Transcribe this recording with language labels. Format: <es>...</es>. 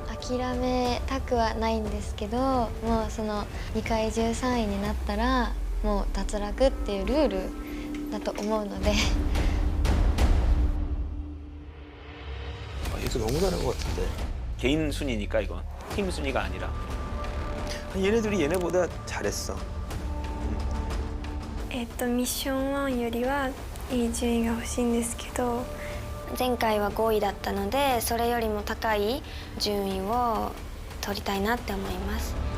<ja>諦めたくはないんですけど、もうその2回13位になったらもう脱落っていうルールだと思うので。</ja> <ko>얘도 너무 잘한 것 같은데. 개인 순위니까 이건 팀 순위가 아니라. 얘네들이 얘네보다 잘했어.</ko> <ja>ミッション1よりはいい順位が欲しいんですけど、前回は5位だったので、それよりも高い順位を取りたいなって思います。</ja>